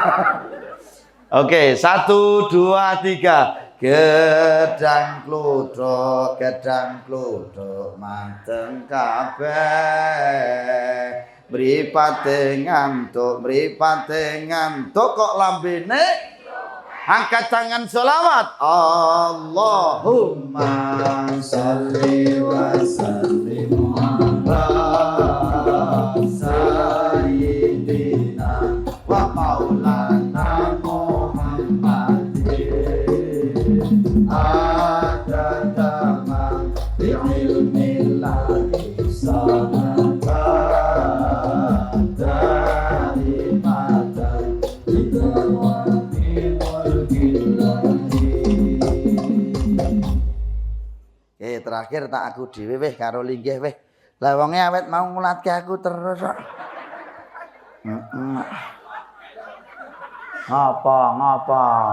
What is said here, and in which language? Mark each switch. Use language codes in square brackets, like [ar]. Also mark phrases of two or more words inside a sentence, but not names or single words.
[jv] Oke, 1 2 3 gedang kluduk mateng kabeh mripate ngantuk kok lambene angkat tangan selawat [ar] اللهم صل وسلم على سيدنا ومولانا محمد عدد ما بعلم الله صلاة دائمة بدوام ملك الله. [jv] Terakhir tak aku dhewe weh karo linggih weh. Lah wonge awet mau ngulatke aku terus kok. Ngapa?